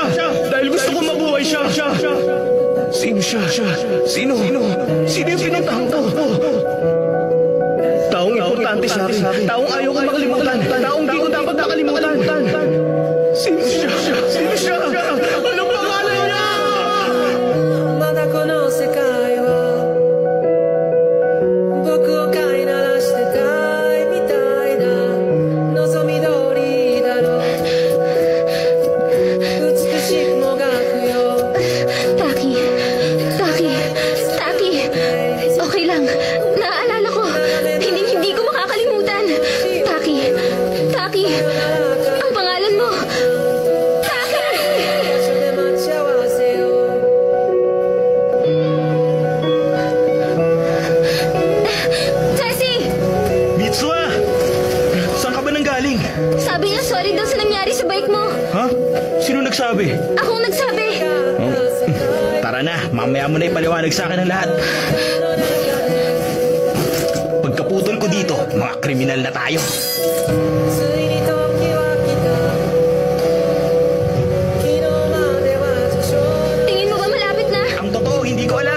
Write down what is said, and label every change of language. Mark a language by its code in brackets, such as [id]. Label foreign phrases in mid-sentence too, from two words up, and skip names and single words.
[tl] Dahil gusto ko mabuhay siya. Sino siya? Sino yung pinuntahan ko? Taong importante sa akin. Taong ayaw ko makalimutan. Taong di ko dapat nakalimutan. Sino siya? Anong pangalan niya? [ja] まだこの世界は僕を飼いならしてたいみたいな望み通りだろう美しくもがくよ [tl] Taki, okay lang. Naaalala ko. Hindi ko makakalimutan. Taki, ang pangalan mo. Taki! [ja] で待ち合わせよ [tl] Jessie! Mitsuha! Saan ka ba nanggaling? Sabi niya sorry daw sa nangyari sa bike mo. Ha? Sino nagsabi? Akong nagsabi. Tara na, mamaya mo na ipaliwanag sa akin ang lahat. Pagkaputol ko dito, mga kriminal na tayo. [ja] ついに時は来た昨日までは序章 [tl] Tingin mo ba malapit na? Ang totoo, hindi ko alam.